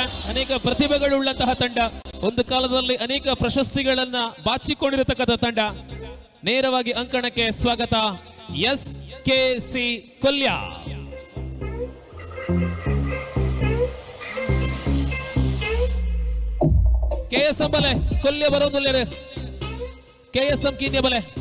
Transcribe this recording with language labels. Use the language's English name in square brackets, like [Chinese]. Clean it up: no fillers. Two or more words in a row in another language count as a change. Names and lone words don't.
[Kannada] ಅನೇಕ ಪ್ರತಿಭೆಗಳುಳ್ಳಂತಹ ತಂಡ, ಒಂದು ಕಾಲದಲ್ಲಿ ಅನೇಕ ಪ್ರಶಸ್ತಿಗಳನ್ನ ಬಾಚಿಕೊಂಡಿರತಕ್ಕಂಥ ತಂಡ. ನೇರವಾಗಿ ಅಂಕಣಕ್ಕೆ ಸ್ವಾಗತ SKC ಕೊಲ್ಯ. KSM ಬಲೆ ಕೊಲ್ಯ ಬರೋದಿಲ್ಲ. [Tulu] KSM ಕಿನ್ಯ ಬಲೆ